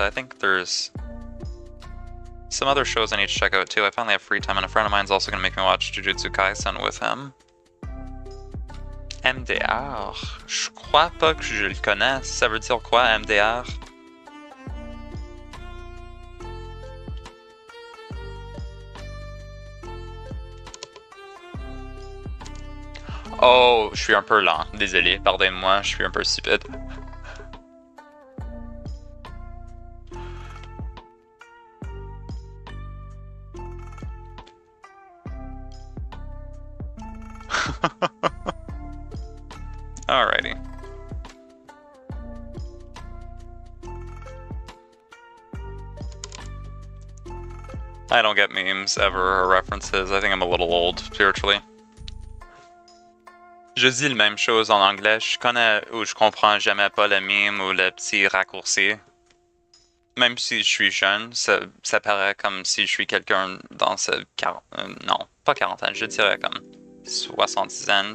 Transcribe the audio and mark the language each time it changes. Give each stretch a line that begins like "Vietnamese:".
English: I think there's some other shows I need to check out too. I finally have free time, and a friend of mine's also gonna make me watch Jujutsu Kaisen with him.
French: MDR? Je crois pas que je le connais. Ça veut dire quoi, MDR? Oh, je suis un peu lent. Désolé, pardonnez-moi, je suis un peu stupide.
English: Alrighty. I don't get memes ever or references. I think I'm a little old spiritually.
French: Je dis la même chose en anglais. Je connais ou je comprends jamais pas le meme ou le petit raccourci. Même si je suis jeune, ça paraît comme si je suis quelqu'un dans ce... non, pas 40 ans, je dirais comme 70 ans.